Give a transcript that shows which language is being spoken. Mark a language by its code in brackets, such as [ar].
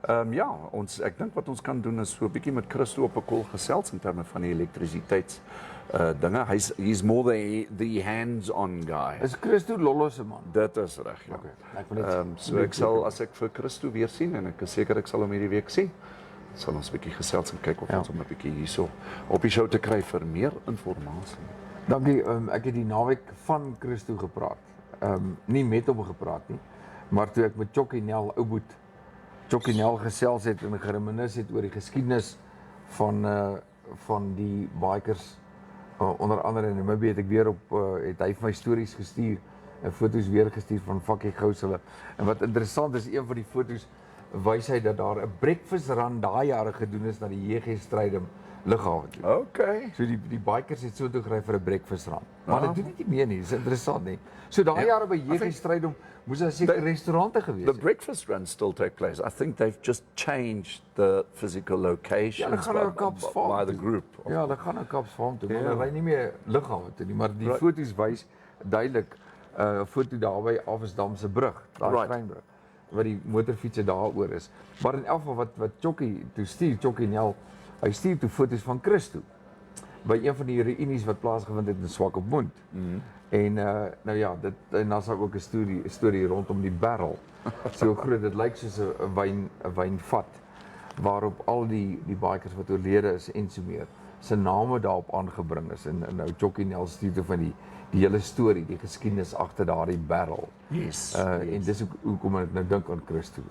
[af] Ja, ek dink wat ons kan doen is so 'n bietjie met Christo op 'n call gesels in terme van die elektrisiteits dinge. [en] He's more the hands-on guy. [af] Is Christo Lollo se man? Dit is reg, ja. [en] Okay, [af] so ek sal as ek vir Christo weer sien en ek is seker ek sal hom hierdie week sien, sal ons 'n bietjie gesels en kyk of ons hom 'n bietjie hierso op die show te kry vir meer inligting. Dankie, ek het die naweek van Christo gepraat. Nie met hom gepraat nie, maar toe ek met Chokkie Nel Ouboet gesels het en gereminis het oor die geskiedenis van die bikers onder andere in Namibia, het ek weer het hy vir my stories gestuur en foto's weer gestuur van Fakkie Gous hulle. En wat interessant is, een van die foto's wys hy dat daar 'n breakfast run daai jare gedoen is na die JG Strydom lughawe toe. [en] Okay. [af] So die bikers het so toe gery vir 'n breakfast run. Maar dit doen nie meer nie, dis interessant nie. So daai jare by JG Strydom moes daar seker restaurante gewees het. [en] The breakfast runs still take place. I think they've just changed the physical locations by the group. [af] Ja, hulle gaan na Kapsfarm toe, maar hulle ry nie meer lughawe toe nie, maar die foto's wys duidelik 'n foto daar by Avesdam se brug, daai treinbrug, waar die motorfietsse daaroor is. Maar in elk geval wat Chokkie toe stuur, Chokkie Nel, hy stuur toe foto's van Christo by een van die reunies wat plaasgevind het in Swakopmund. En nou ja, en dan sou ook 'n storie rondom die barrel. So groot, dit lyk soos 'n wynvat waarop al die bikers wat oorlede is en so meer se name daarop aangebring is en nou Chokkie Nel stuur toe van die hele storie, die geskiedenis agter daardie barrel. [en] Yes. [af] En dis hoekom ek nou dink aan Christo.